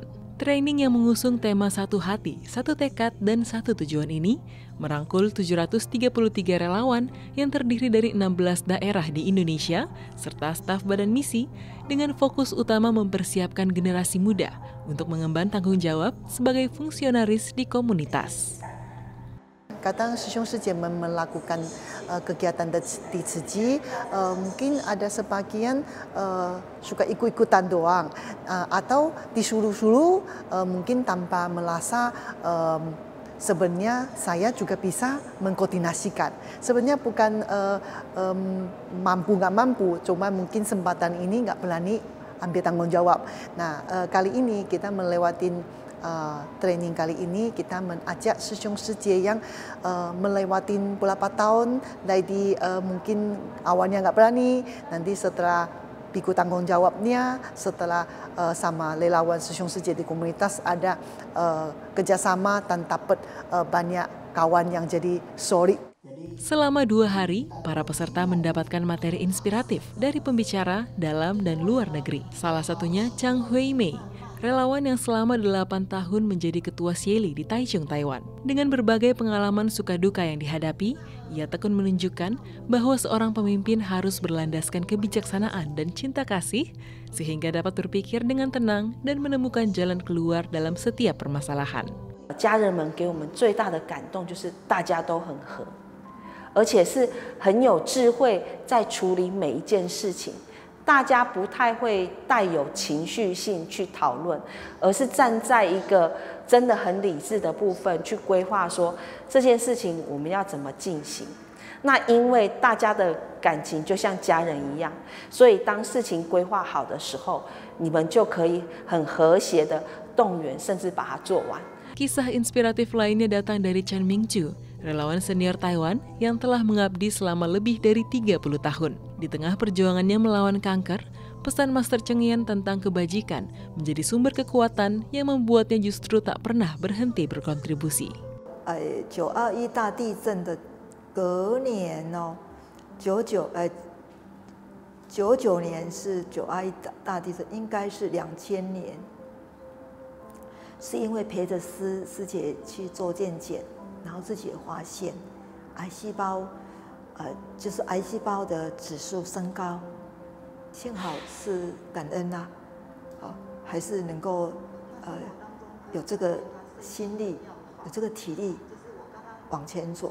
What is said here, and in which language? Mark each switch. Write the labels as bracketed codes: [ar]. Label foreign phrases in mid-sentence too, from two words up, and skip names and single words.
[id] Training yang mengusung tema satu hati, satu tekad, dan satu tujuan ini merangkul 733 relawan yang terdiri dari 16 daerah di Indonesia serta staf badan misi dengan fokus utama mempersiapkan generasi muda untuk mengemban tanggung jawab sebagai fungsionaris di komunitas. Kadang [zh] 师兄师姐们 [id] melakukan kegiatan di Ceci, mungkin ada sebagian suka ikut-ikutan doang, atau disuruh-suruh mungkin tanpa merasa sebenarnya saya juga bisa mengkoordinasikan. Sebenarnya bukan mampu nggak mampu, cuma mungkin kesempatan ini nggak berani ambil tanggung jawab. Nah, kali ini kita melewatin training kali ini kita mengajak [zh] 师兄师姐 [id] yang melewati beberapa tahun dari mungkin awalnya nggak berani, nanti setelah pikul tanggung jawabnya, setelah sama relawan [zh] 师兄师姐 [id] di komunitas ada kerjasama dan dapat banyak kawan yang jadi solid. Selama 2 hari, para peserta mendapatkan materi inspiratif dari pembicara dalam dan luar negeri. Salah satunya Chang Hui Mei, relawan yang selama 8 tahun menjadi ketua Shelly di Taichung, Taiwan. Dengan berbagai pengalaman suka duka yang dihadapi, ia tekun menunjukkan bahwa seorang pemimpin harus berlandaskan kebijaksanaan dan cinta kasih sehingga dapat berpikir dengan tenang dan menemukan jalan keluar dalam setiap permasalahan. [zh] 家人们给我们最大的感动就是大家都很和，而且是很有智慧在处理每一件事情。大家不太会带有情绪性去讨论，而是站在一个真的很理智的部分去规划说这件事情我们要怎么进行。那因为大家的感情就像家人一样，所以当事情规划好的时候，你们就可以很和谐的动员，甚至把它做完。 [id] Kisah inspiratif lainnya datang dari Chen Mingchu, relawan senior Taiwan yang telah mengabdi selama lebih dari 30 tahun. Di tengah perjuangannya melawan kanker, pesan Master Cheng Yen tentang kebajikan menjadi sumber kekuatan yang membuatnya justru tak pernah berhenti berkontribusi. [zh] 921 大地震的隔年哦，99年是921大地震，应该是2000年。是因为陪着师姐去做健检，然后自己也发现癌细胞，就是癌细胞的指数升高，幸好是感恩啊，还是能够有这个心力，有这个体力往前走。